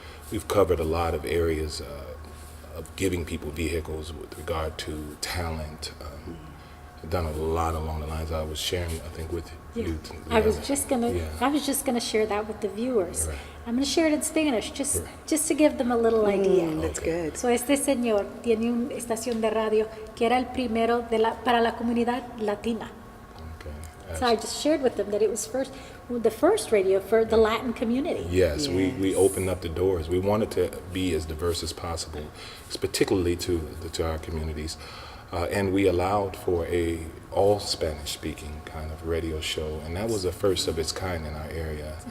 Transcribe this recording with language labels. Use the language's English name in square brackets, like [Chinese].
[English] We've covered a lot of areas of giving people vehicles with regard to talent. I've done a lot along the lines I was sharing, I think, with you. I was just gonna share that with the viewers. Right. I'm gonna share it in Spanish, just to give them a little idea. That's good. [Spanish] So este señor tiene una estación de radio que era el primero para la comunidad latina. [English] Okay. So I just shared with them that it was the first radio for the Latin community. Yes, we opened up the doors. We wanted to be as diverse as possible, particularly to our communities. And we allowed for a all Spanish-speaking kind of radio show, and that was the first of its kind in our area.